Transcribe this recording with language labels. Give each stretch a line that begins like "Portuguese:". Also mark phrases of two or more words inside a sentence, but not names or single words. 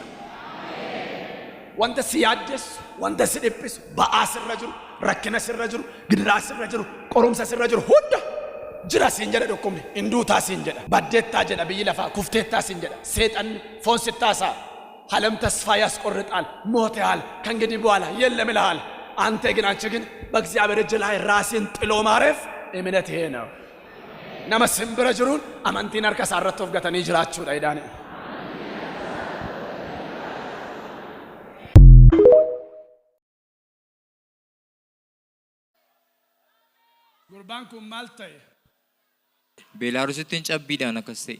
Oromo: Wanta si yaaddeessu, wanta si dhiphisu, ba'aa sirra jiru, rakkina sirra jiru, gidiraa sirra jiru, qorumsa sirra jiru hunda jira siin jedha dhukkubni, hinduutaa siin jedha, baddeettaa jedha biyyi lafaa, kufteettaa siin jedha, seexanni foon sittaasaa halam
Amharic: ተስፋ ያስቆርጣል ሞተሃል ከእንግዲህ በኋላ የለም ይልሃል። አንተ ግን በእግዚአብሔር እጅ ላይ ራስን ጥሎ ማረፍ እምነት ይሄ ነው።
Oromo: nama simbira jiruun amantiin harka isaa irratti of gatanii jiraachuudha idaane. Gurbaan kun maal ta'e? Beelaarusitti cabbiidhaan akkas ta'e.